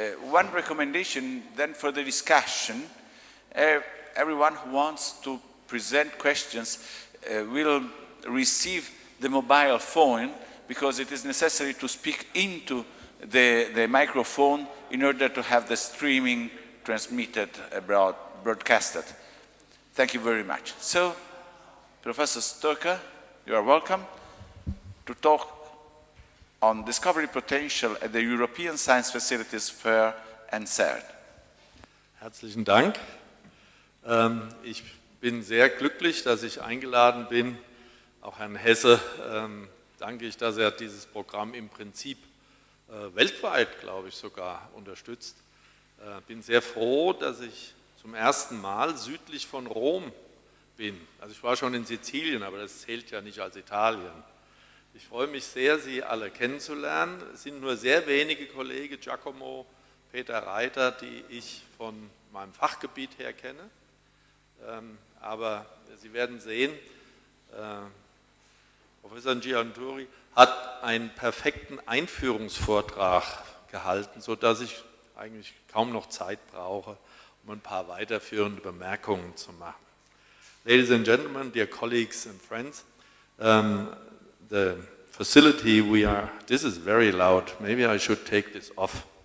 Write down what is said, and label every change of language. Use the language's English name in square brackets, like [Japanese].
[English] One recommendation then for the discussion, everyone who wants to present questions will receive the mobile phone, because it is necessary to speak into the microphone in order to have the streaming transmitted abroad, broadcasted. Thank you very much. So, Professor Stoker, you are welcome to talk on discovery potential at the European Science Facilities Fair and CERN. [German] Herzlichen Dank. Ich bin sehr glücklich, dass ich eingeladen bin. Auch Herrn Hesse danke ich, dass er dieses Programm im Prinzip weltweit, glaube ich, sogar unterstützt. Bin sehr froh, dass ich zum ersten Mal südlich von Rom bin. Also ich war schon in Sizilien, aber das zählt ja nicht als Italien. Ich freue mich sehr, Sie alle kennenzulernen. Es sind nur sehr wenige Kollegen, Giacomo, Peter Reiter, die ich von meinem Fachgebiet her kenne. Aber Sie werden sehen, Professor Gianturi hat einen perfekten Einführungsvortrag gehalten, sodass ich eigentlich kaum noch Zeit brauche, um ein paar weiterführende Bemerkungen zu machen. [English] Ladies and gentlemen, dear colleagues and friends, the facility this is very loud, maybe I should take this off.